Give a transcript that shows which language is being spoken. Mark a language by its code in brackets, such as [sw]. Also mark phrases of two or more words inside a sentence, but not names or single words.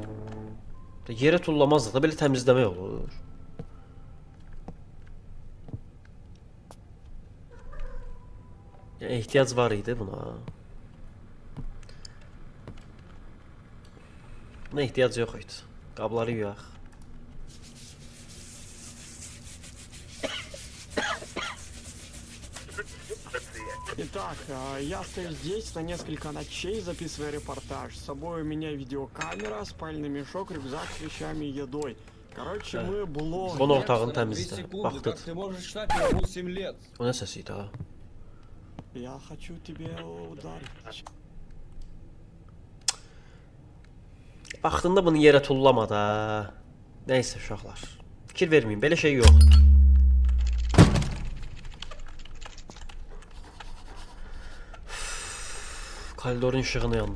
[az] Yerə tullamaz da belə təmizləmək olur. Yəni ehtiyac var idi buna. Buna ehtiyac yox idi. Qabları yuyaq. [ru] Итак, я стою здесь на несколько ночей, записывая репортаж. С собой у меня видеокамера, спальный мешок, рюкзак с вещами и едой. Короче, мы блог. [az] Bunu otağını 2 təmizlə. [ru] секунды, [az] Baxdı. [ru] как ты можешь ждать, мне было 7 лет. [az] O nə səsi idi ha? [ru] Я хочу тебе ударить. [az] Vaxtında bunu yerə tullama da. Nəysə uşaqlar. Fikir verməyin, belə şey yox. Koridorun işığını yandır.